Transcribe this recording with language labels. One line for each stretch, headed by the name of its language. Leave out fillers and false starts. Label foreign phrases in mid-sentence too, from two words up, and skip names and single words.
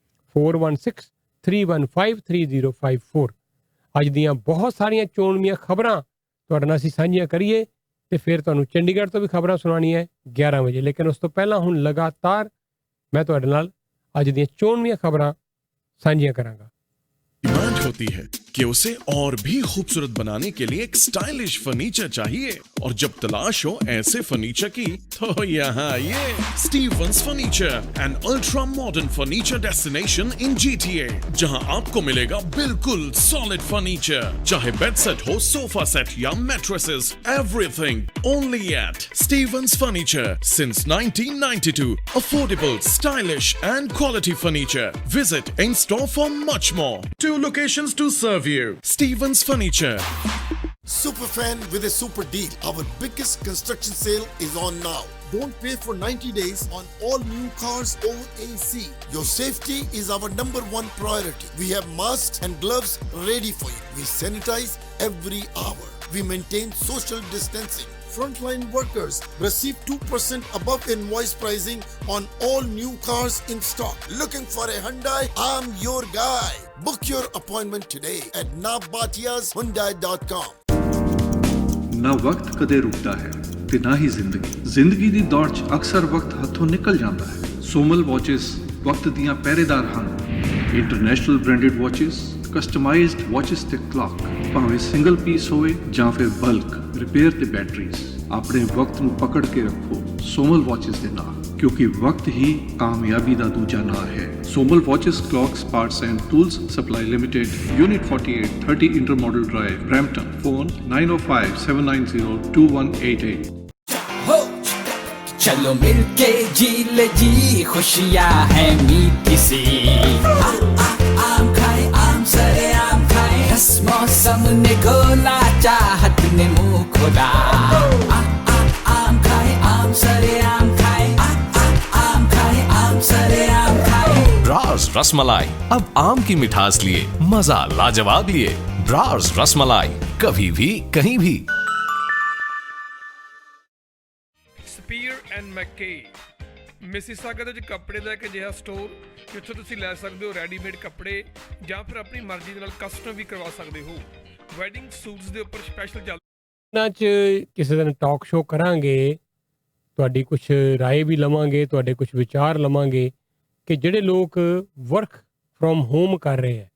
Punjabi: 4163153054। ਅੱਜ ਦੀਆਂ ਬਹੁਤ ਸਾਰੀਆਂ ਚੋਣਵੀਆਂ ਖਬਰਾਂ ਤੁਹਾਡੇ ਨਾਲ ਅਸੀਂ ਸਾਂਝੀਆਂ ਕਰੀਏ ਤੇ ਫਿਰ ਤੁਹਾਨੂੰ ਚੰਡੀਗੜ੍ਹ ਤੋਂ ਵੀ ਖਬਰਾਂ ਸੁਣਾਉਣੀਆਂ ਹੈ 11 ਵਜੇ। ਲੇਕਿਨ ਉਸ ਤੋਂ ਪਹਿਲਾਂ ਹੁਣ ਲਗਾਤਾਰ मैं ਤੁਹਾਡੇ ਨਾਲ ਅੱਜ ਦੀਆਂ ਚੋਣਵੀਆਂ ਖਬਰਾਂ ਸਾਂਝੀਆਂ ਕਰਾਂਗਾ।
Hindi: डिमांड होती है कि उसे और भी खूबसूरत बनाने के लिए एक
English: stylish furniture
Hindi: चाहिए, और जब तलाश हो ऐसे फर्नीचर की तो यहाँ ये स्टीवंस फर्नीचर,
English: an ultra modern furniture destination in GTA,
Hindi: जहाँ आपको मिलेगा बिल्कुल
English: solid furniture,
Hindi: चाहे
English: bed set
Hindi: हो,
English: sofa set
Hindi: या मैट्रेसेस,
English: everything only at Stevens Furniture since 1992. Affordable, stylish and quality furniture. Visit in store for much more. 2 locations to serve you. Stevens Furniture. Superfan with a super deal. Our biggest construction sale is on now. Don't pay for 90 days on all new cars over AC. Your safety is our #1 priority. We have masks and gloves ready for you. We sanitize every hour. We maintain social distancing. Frontline workers receive 2% above invoice pricing on all new cars in stock. Looking for a Hyundai? I'm your guy. Book your appointment today at nabatiashyundai.com.
Punjabi: ਨਾ ਵਕਤ ਕਦੇ ਰੁਕਦਾ ਹੈ ਤੇ ਨਾ ਹੀ ਜ਼ਿੰਦਗੀ ਦੀ ਦੌੜ 'ਚ ਅਕਸਰ ਵਕਤ ਹੱਥੋਂ ਨਿਕਲ ਜਾਂਦਾ ਹੈ। ਸੋਮਲ ਵਾਚਿਸ ਵਕਤ ਦੀਆਂ ਪਹਿਰੇਦਾਰ ਹਨ।
English: international branded watches, customized watches
Punjabi: ਤੇ ਕਲੌਕ, ਭਾਵੇਂ
English: single piece
Punjabi: ਹੋਵੇ ਜਾਂ ਫਿਰ ਬਲਕ, ਰਿਪੇਅਰ ਤੇ ਬੈਟਰੀਜ਼, ਆਪਣੇ ਵਕਤ ਨੂੰ ਪਕੜ ਕੇ ਰੱਖੋ ਸੋਮਲ ਵਾਚਿਸ ਦੇ ਨਾਲ, ਕਿਉਂਕਿ ਵਕਤ ਹੀ ਕਾਮਯਾਬੀ ਦਾ ਦੂਜਾ ਨਾਂ ਹੈ।
English: Somal Watches, Clocks, Parts and Tools Supply Limited, Unit 48, 30 Intermodal Drive, Brampton. ਫੋਨ 9057902188।
Hindi: हो चलो मिलके जी ले जी, खुशियाँ है मीठी सी। आम खाए, आम सरे आम खाए, रस मौसम ने घोला, चाहत ने मुंह खोला। आम खाए, आम सरे आम खाए, आम खाए, आम सरे आम खाए। ब्रार्स रसमलाई अब आम की मिठास लिए, मजा लाजवाब लिए। ब्रार्स रसमलाई, कभी भी कहीं भी।
Punjabi: ਸਪੀਅਰ ਐਂਡ ਮੈਕੇ ਮਿਸੀਸਾਗਾ ਦੇ ਵਿੱਚ ਕੱਪੜੇ ਦਾ ਇੱਕ ਅਜਿਹਾ ਸਟੋਰ ਜਿੱਥੋਂ ਤੁਸੀਂ ਲੈ ਸਕਦੇ ਹੋ ਰੈਡੀਮੇਡ ਕੱਪੜੇ ਜਾਂ ਫਿਰ ਆਪਣੀ ਮਰਜ਼ੀ ਦੇ ਨਾਲ ਕਸਟਮ ਵੀ ਕਰਵਾ ਸਕਦੇ ਹੋ।
English: wedding suits
Punjabi: ਦੇ ਉੱਪਰ ਸਪੈਸ਼ਲ ਚੱਲ ਇਹਨਾਂ 'ਚ ਕਿਸੇ ਦਿਨ
English: talk show
Punjabi: ਕਰਾਂਗੇ, ਤੁਹਾਡੀ ਕੁਝ ਰਾਏ ਵੀ ਲਵਾਂਗੇ, ਤੁਹਾਡੇ ਕੁਝ ਵਿਚਾਰ ਲਵਾਂਗੇ ਕਿ ਜਿਹੜੇ ਲੋਕ
English: work from home
Punjabi: ਕਰ ਰਹੇ ਹੈ।